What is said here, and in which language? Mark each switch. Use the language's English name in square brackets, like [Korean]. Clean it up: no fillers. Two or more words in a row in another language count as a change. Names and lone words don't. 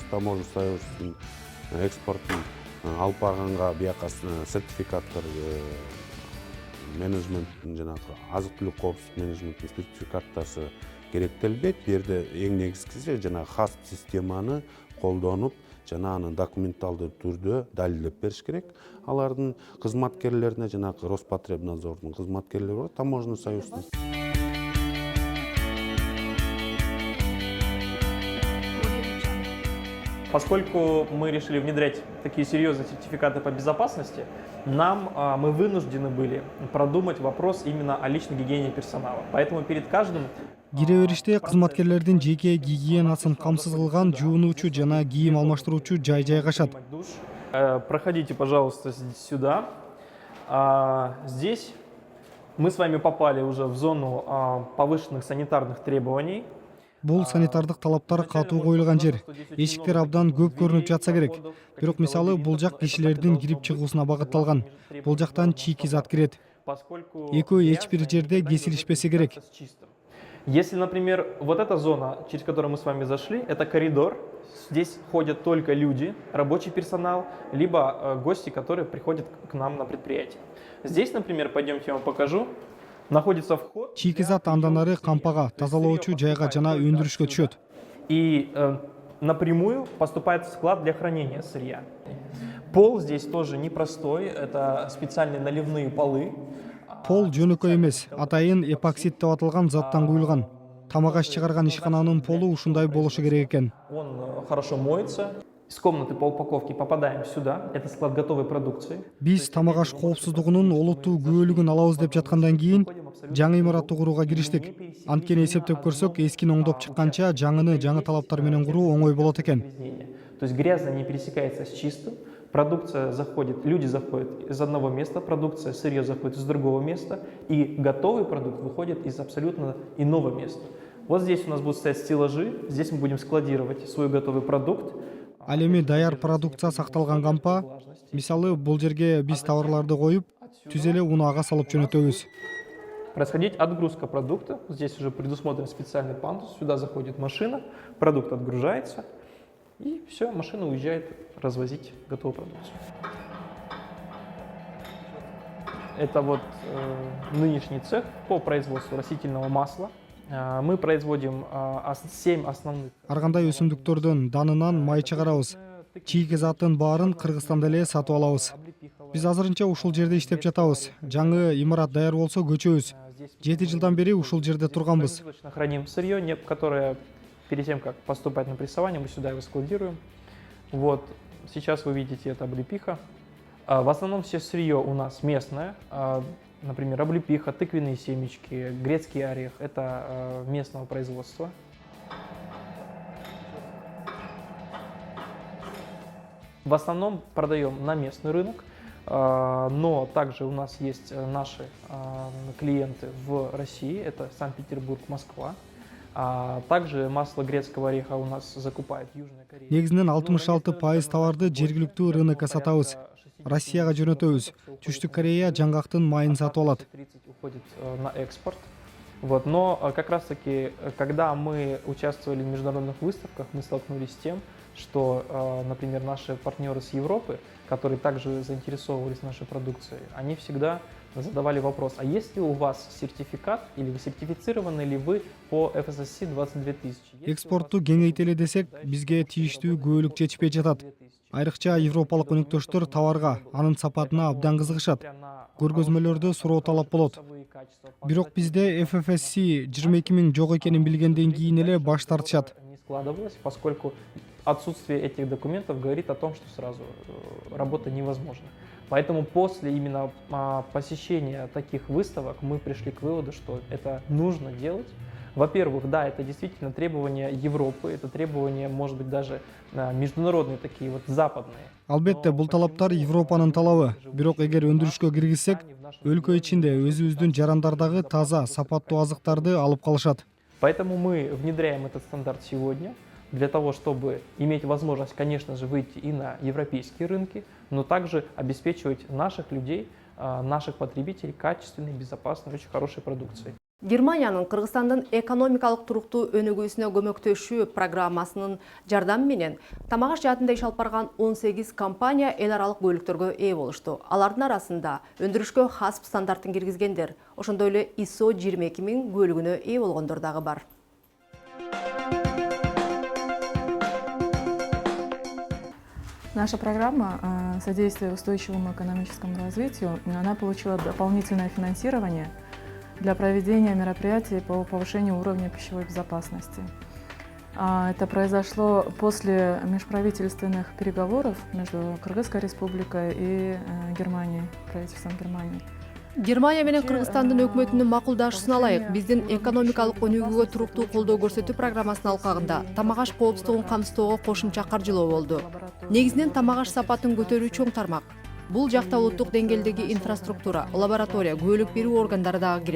[Russian] Таможенный союздун [Kyrgyz] экспортун алып барганга бияка сертификаттар менеджменттин жанагы азык-түлүк коопсуздук менеджменттин сертификаттасы керектелбейт. Бу жерде эң негизгиси жанагы ХАСП системаны колдонуп, жана аны документалдуу түрдө далилдеп бериш керек. Алардын кызматкерлерине жанагы Роспотребнадзордун кызматкерлери бар, [Russian] таможенный союздун. Поскольку мы решили внедрять такие серьезные сертификаты по безопасности, мы вынуждены были продумать вопрос именно о личной гигиене персонала. Поэтому перед каждым [Kyrgyz] кире бериште кызматкерлердин жеке гигиенасын камсыз кылган жуунуучу жана кийим алмаштыруучу жай жайгашат. [Russian] Проходите, пожалуйста, сюда. Здесь мы с вами попали уже в зону повышенных санитарных требований. [Kyrgyz] Бул санитардык талаптар катуу коюлган жер. Эшиктер абдан көп көрүнүп жатса керек. Бирок мисалы бул жак кишилердин кирип чыгуусуна багытталган. Бул жактан чийки зат кирет. Экөө эч бир жерде кесилишпесе керек. [Russian] Если, например, вот эта зона, через которую мы с вами зашли, это коридор. Здесь ходят только люди, рабочий персонал, либо гости, которые приходят к нам на предприятие. Здесь, например, пойдемте я вам покажу. Находится вход. [Kyrgyz] Чийки зат андан ары кампага, тазалоочу жайга жана өндүрүшкө түшөт. [Russian] И напрямую поступает в склад для хранения сырья. Пол здесь тоже непростой, это специальные наливные полы. [Kyrgyz] Пол жөнөкөй эмес, атайын эпоксид деп аталган заттан куюлган. Тамак аш чыгарган ишкананын полу ушундай болушу керек экен. [Russian] Он хорошо моется. Из комнаты по упаковке попадаем сюда. Это склад готовой продукции. [Kyrgyz] Биз тамак аш коопсуздугунун олуттуу күбөлүгүн алабыз деп жаткандан кийин жаңы имаратты курууга кириштик. Анткени эсептеп көрсөк, эскини оңдоп чыкканча жаңы талаптар менен куруу оңой болот экен. [Russian] То есть грязное не пересекается с чистым. Продукция заходит, люди заходят из одного места, продукция, сырье заходит из другого места, и готовый продукт выходит из абсолютно иного места. Вот здесь у нас будут стоять стеллажи, здесь мы будем складировать свой готовый продукт. [Kyrgyz] Ал эми даяр продукция сакталган кампа, мисалы бул жерге биз товарларды коюп, түз эле унаага салып жөнөтөбүз. [Russian] Происходить отгрузка продукта. Здесь уже предусмотрен специальный пандус. Сюда заходит машина, продукт отгружается, и все, машина уезжает развозить готовую продукцию. Это вот нынешний цех по производству растительного масла. Мы производим 7 основных. [Kyrgyz] Ар кандай өсүмдүктөрдөн данынан май чыгарабыз. Чийки заттын баарын Кыргызстанда эле сатып алабыз. Биз азырынча ушул жерде иштеп жатабыз. Жаңы имарат даяр болсо көчөбүз. 7 жылдан бери ушул жерде турганбыз. [Russian] Храним сырье, которое перед тем, как поступать на прессование, мы сюда его складируем. Вот, сейчас вы видите, это облепиха. В основном все сырье у нас местное. Например, облепиха, тыквенные семечки, грецкий орех – это местного производства. В основном продаем на местный рынок, но также у нас есть наши клиенты в России, это Санкт-Петербург, Москва. Также масло грецкого ореха у нас закупает Южная Корея. [Kyrgyz] Негизинен 66% товарды жергиликтүү рынокко сатабыз. Россияга жөнөтөбүз. Түштүк Корея жаңгактын майын сатып алат. [Russian] 30 уходит на экспорт. Вот. Но как раз таки, когда мы участвовали в международных выставках, мы столкнулись с тем, что, например, наши партнеры с Европы, которые также заинтересовывались нашей продукцией, они всегда задавали вопрос, а есть ли у вас сертификат, или вы сертифицированы ли вы по FSSC 22000? [Kyrgyz] Экспортту кеңейтели десек, бизге тийиштүү күбөлүк жетишпей жатат. Айрыкча европалык өнөктөштөр товарга, анын сапатына абдан кызыгышат. Көргөзмөлөрдө суроо талап болот. Бирок бизде FFSC 22 000 жок экенин билгенден кийин эле баш тартышат. [Russian] Не складывалось, поскольку отсутствие этих документов говорит о том, что сразу работа невозможна. Поэтому после именно посещения таких выставок мы пришли к выводу, что это нужно делать. Во-первых, да, это действительно требования Европы, это требования, может быть, даже международные такие вот западные. [Kyrgyz] Албетте, бул талаптар Европанын талабы. Бирок эгер өндүрүшкө киргизсек, өлкө ичинде өзүбүздүн жарандардагы таза, сапаттуу азыктарды алып калышат. [Russian] Поэтому мы внедряем этот стандарт сегодня, для того, чтобы иметь возможность, конечно же, выйти и на европейские рынки, но также обеспечивать наших людей, наших потребителей качественной, безопасной, очень хорошей продукцией. [Kyrgyz] Германиянын Кыргызстандын экономикалык туруктуу өнүгүүсүнө көмөктөшүү программасынын жардамы менен тамак аш жаатында иш алып барган 18 компания эл аралык бөлүктөргө ээ болушту. Алардын арасында өндүрүшкө хасп стандартын киргизгендер, ошондой эле ISO 22000 көлүгүнө ээ болгондор дагы бар. [Russian] Наша программа «Содействие устойчивому экономическому развитию» она получила дополнительное финансирование для проведения мероприятий по повышению уровня пищевой безопасности. Это произошло после межправительственных переговоров между Кыргызской республикой и Германией, правительством Германии. [Kyrgyz] Германия менен Кыргызстандын өкмөтүнүн макулдашуусуна ылайык биздин экономикалык өнүгүүгө туруктуу колдоо көрсөтүү программасынын алкагында тамак аш коопсуздугун камсыздоого кошумча каржылоо болду. Негизинен тамак аш сапатын көтөрүү чоң тармак. Бул жакта улуттук деңгээлдеги инфраструктура, лаборатория, күбөлүк берүү органдары дагы кирет.